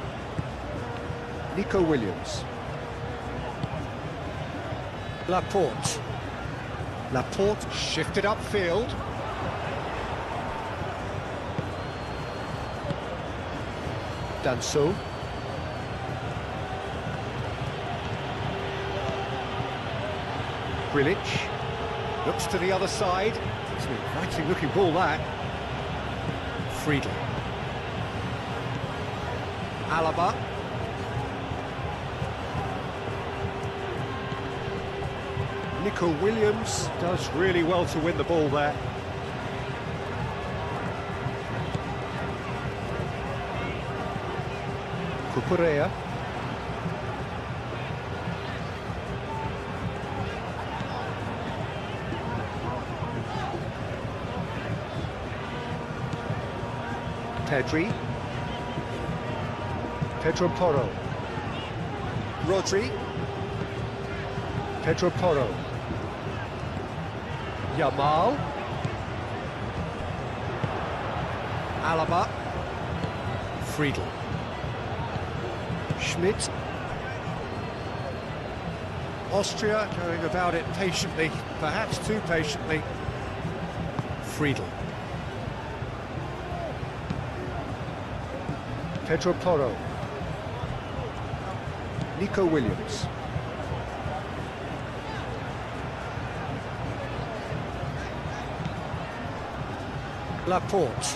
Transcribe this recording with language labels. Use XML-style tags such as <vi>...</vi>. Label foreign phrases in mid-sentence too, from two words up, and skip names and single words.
<en>Nico Williams. Laporte. Laporte shifted upfield. Danso. Grilic. Looks to the other side. It's an inviting looking ball, that. Friedel. Alaba. Nico Williams does really well to win the ball there. Cucurella. Pedri. Pedro Porro. Rodri. Pedro Porro. Yamal. Alaba. Friedel. Schmidt. Austria going about it patiently, perhaps too patiently. Friedel. Pedro Porro. Nico Williams. Laporte.</en>